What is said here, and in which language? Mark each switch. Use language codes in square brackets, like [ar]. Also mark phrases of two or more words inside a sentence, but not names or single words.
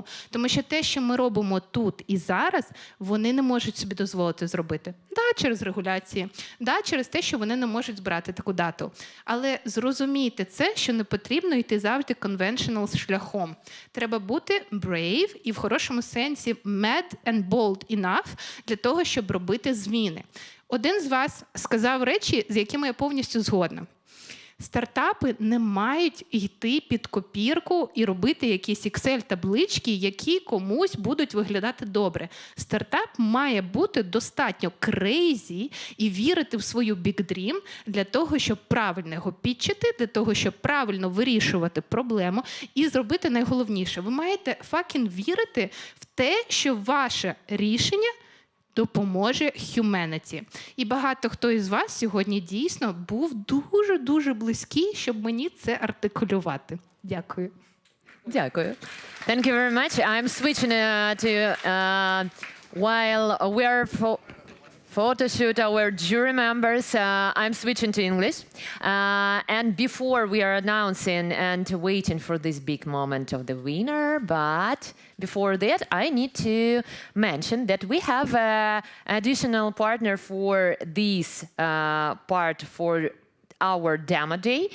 [uk] Тому що те, що ми робимо тут і зараз, вони не можуть собі дозволити зробити. Да, через регуляції, да, через те, що вони не можуть збирати таку дату. Але зрозумійте це, що не потрібно йти завжди conventional шляхом. Треба бути brave і в хорошому сенсі [en] mad and bold enough [uk] для того, щоб робити зміни. Один з вас сказав речі, з якими я повністю згодна. Стартапи не мають йти під копірку і робити якісь Excel-таблички, які комусь будуть виглядати добре. Стартап має бути достатньо crazy і вірити в свою [en] big dream [uk] для того, щоб правильно його підчити, для того, щоб правильно вирішувати проблему і зробити найголовніше. Ви маєте fucking вірити в те, що ваше рішення допоможе humanity. І багато хто із вас сьогодні дійсно був дуже-дуже близький, щоб мені це артикулювати. Дякую. Дякую. [en] Thank you very much. I'm switching to while we're photo shoot our jury members, I'm switching to English. And before we are announcing and waiting for this big moment of the winner, but before that, I need to mention that we have an additional partner for this part for our demo day.